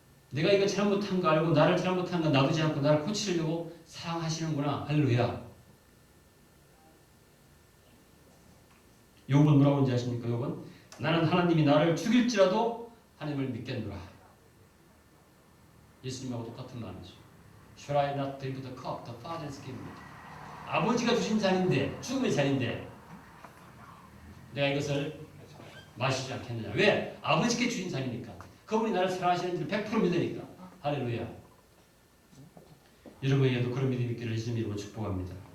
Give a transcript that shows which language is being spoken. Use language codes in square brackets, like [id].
[ko] 내가 이거 잘못한 거 알고 나를 잘못한 거 놔두지 않고 나를 고치려고 사랑하시는구나. 할렐루야. 욥은 뭐라고 하는지 아십니까? 욥은 나는 하나님이 나를 죽일지라도 하나님을 믿겠노라. 예수님하고 똑같은 말이죠. [en] Shall I not drink the cup the Father has given me? [ko] 아버지가 주신 잔인데, 죽음의 잔인데 내가 이것을 마시지 않겠느냐. 왜? 아버지께 주신 잔이니까. 그분이 나를 사랑하시는 줄 100% 믿으니까. 할렐루야. 여러분에게도 그런 믿음이 있기를 예수님 이름으로 축복합니다.